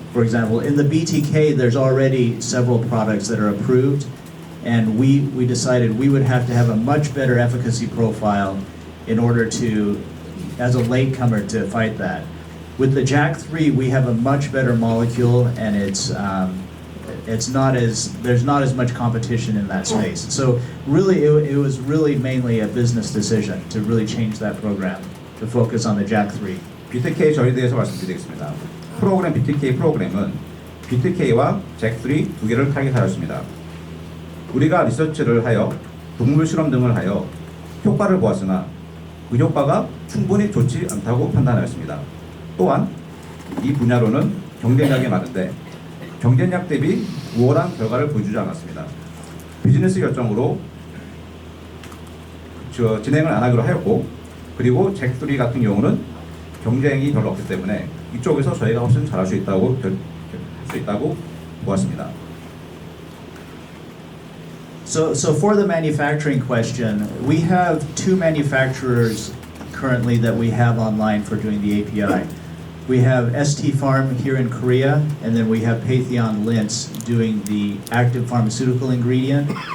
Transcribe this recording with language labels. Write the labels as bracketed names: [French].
[English] For example, in the BTK, there's already several products that are approved, and we decided we would have to have a much better efficacy profile in order to, as a latecomer, to fight that. With the JAK3, we have a much better molecule, and there's not as much competition in that space. So really, it was really mainly a business decision to really change that program to focus on the JAK3. [Korean] BTK 저에 대해서 말씀드리겠습니다. 프로그램 BTK 프로그램은 BTK와 JAK3 두 개를 타깃하였습니다. 우리가 리서치를 하여 동물 실험 등을 하여 효과를 보았으나 그 효과가 충분히 좋지 않다고 판단하였습니다. 또한 이 분야로는 경쟁력이 많은데 경쟁력 대비 우월한 결과를 보여주지 않았습니다. 비즈니스 결정으로 진행을 안 하기로 하였고 그리고 잭3 같은 경우는 경쟁이 별로 없기 때문에 이쪽에서 저희가 훨씬 잘할 수 있다고 보았습니다. [English] So for the manufacturing question, we have 2 manufacturers currently that we have online for doing the API. We have ST Pharm here in Korea, and then we have Patheon Linz doing the active pharmaceutical ingredient.